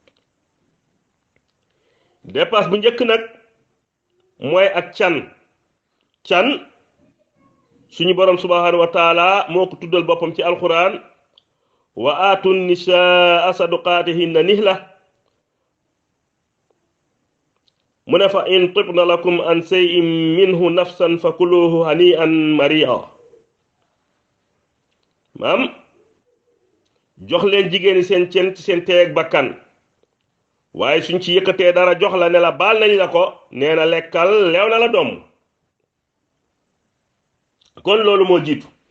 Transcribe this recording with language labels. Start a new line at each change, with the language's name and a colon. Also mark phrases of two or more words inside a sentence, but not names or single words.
Wolof: dépense bu njëkk nag mooy ak can suñu borom
Arabic: سبحانه وتعالى
Wolof: moo ko tuddal boppam ci alquran
Arabic: وآتوا النساء صدقاتهن نحلة.
Wolof: mu ne
Arabic: فإن طبن لكم عن شيء منه نفسا فكلوه هنيئا مريئا.
Wolof: maam jox leen jigéeni seen cen ci seen teeg bakkan, waaye suñ ci yëkkatee dara jox la ne la baal nañ la ko, nee na lekkal leew na la doom. kon loolu moo jiitu.